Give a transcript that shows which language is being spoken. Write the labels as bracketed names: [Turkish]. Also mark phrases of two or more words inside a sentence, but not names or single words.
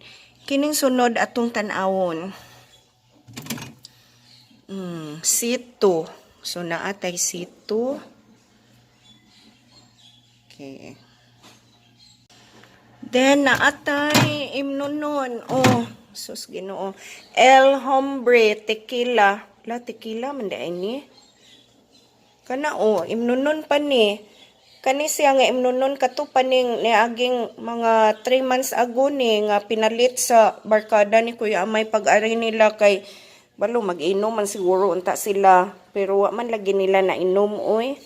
[Cebuano] Kining sunod atong tan-awon. Sito. So, naatay sito. Okay. Then, naatay imnonon. Oh, sus ginoo. El Hombre, tequila. La, tequila, manda ini. Kana, imnonon pa ni. Kani siya nga imnonon kato paning niaging mga 3 [English] months ago [Cebuano] ni nga pinalit sa barkada ni Kuya Amay pag-ari nila kay balo mag-inom man siguro unta sila pero wa man lagi nila na inom oy.